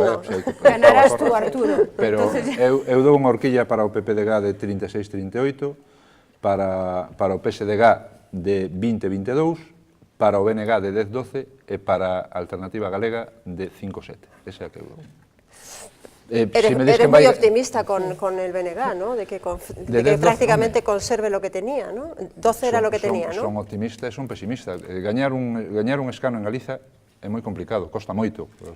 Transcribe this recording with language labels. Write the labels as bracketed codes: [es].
[es] no. Ganarás tú, Arturo. [gl] Pero eu dou unha horquilla para o PPDG de 36-38, para o PSDG de 20-22, para o BNG de 10-12 e para a Alternativa Galega de 5-7. Ese é a que eu dou. [es] Eres muy optimista con el BNG, ¿no? De que prácticamente conserve lo que tenía, ¿no? 12 era lo que tenía, ¿no? [gl] Son optimista e son pesimista. Gañar un escano en Galiza é moi complicado, costa moito.